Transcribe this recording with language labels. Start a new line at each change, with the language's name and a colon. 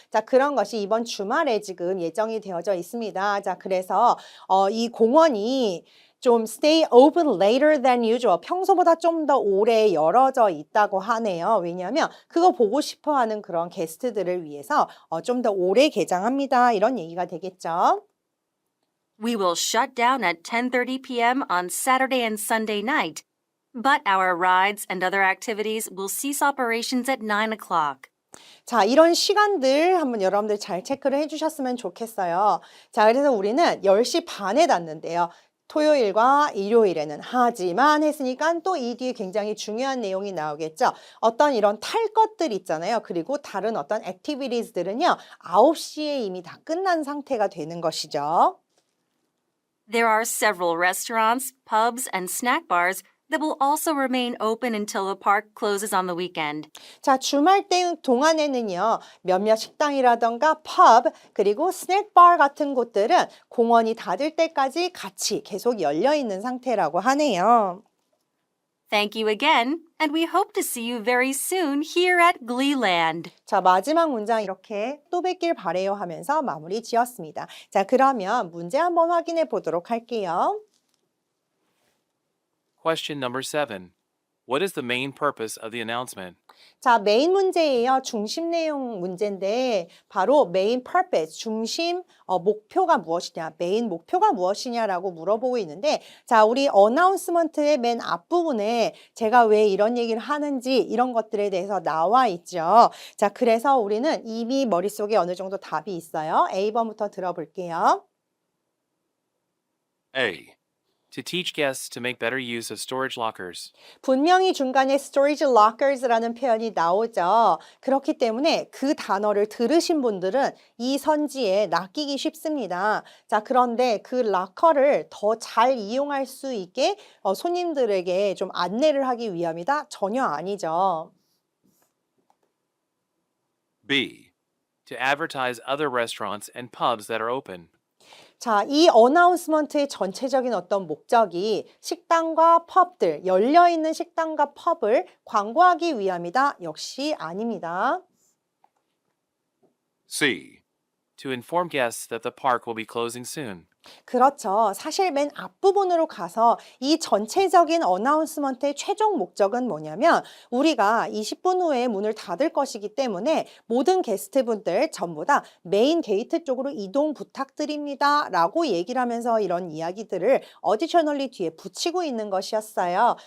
Korean: 자, 그런 것이 이번 주말에 지금 예정이 되어져 있습니다. 자, 그래서 이 공원이 좀
English: stay open later than usual.
Korean: 평소보다 좀 더 오래 열어져 있다고 하네요. 왜냐하면 그거 보고 싶어 하는 그런 게스트들을 위해서 좀 더 오래 개장합니다. 이런 얘기가 되겠죠.
English: We will shut down at 10:30 p.m. on Saturday and Sunday night, but our rides and other activities will cease operations at 9 o'clock.
Korean: 자, 이런 시간들 한번 여러분들 잘 체크를 해주셨으면 좋겠어요. 자, 그래서 우리는 10시 반에 닫는데요. 토요일과 일요일에는 하지만 했으니까 또 이 뒤에 굉장히 중요한 내용이 나오겠죠. 어떤 이런 탈 것들 있잖아요. 그리고 다른 어떤 액티비티즈들은요. 9시에 이미 다 끝난 상태가 되는 것이죠.
English: There are several restaurants, pubs, and snack bars that will also remain open until the park closes on the weekend.
Korean: 자, 주말 때 동안에는요, 몇몇 식당이라던가 펍, 그리고 스낵바 같은 곳들은 공원이 닫을 때까지 같이 계속 열려 있는 상태라고 하네요.
English: Thank you again, and we hope to see you very soon here at Gleeland.
Korean: 자, 마지막 문장 이렇게 또 뵙길 바래요 하면서 마무리 지었습니다. 자, 그러면 문제 한번 확인해 보도록 할게요.
English: Question number 7. What is the main purpose of the announcement?
Korean: 자, 메인 문제예요. 중심 내용 문제인데 바로 메인 purpose, 중심 목표가 무엇이냐, 메인 목표가 무엇이냐라고 물어보고 있는데 자, 우리 어나운스먼트의 맨 앞부분에 제가 왜 이런 얘기를 하는지 이런 것들에 대해서 나와 있죠. 자, 그래서 우리는 이미 머릿속에 어느 정도 답이 있어요. A번부터 들어볼게요.
English: A. To teach guests to make better use of storage lockers.
Korean: 분명히 중간에 storage lockers라는 표현이 나오죠. 그렇기 때문에 그 단어를 들으신 분들은 이 선지에 낚이기 쉽습니다. 자, 그런데 그 락커를 더 잘 이용할 수 있게 손님들에게 좀 안내를 하기 위함이다? 전혀 아니죠.
English: B. To advertise other restaurants and pubs that are open.
Korean: 자, 이 어나운스먼트의 전체적인 어떤 목적이 식당과 펍들, 열려있는 식당과 펍을 광고하기 위함이다? 역시 아닙니다.
English: C. To inform guests that the park will be closing soon.
Korean: 그렇죠. 사실 맨 앞부분으로 가서 이 전체적인 어나운스먼트의 최종 목적은 뭐냐면 우리가 20분 후에 문을 닫을 것이기 때문에 모든 게스트분들 전부 다 메인 게이트 쪽으로 이동 부탁드립니다 라고 얘기를 하면서 이런 이야기들을 어디셔널리 뒤에 붙이고 있는 것이었어요.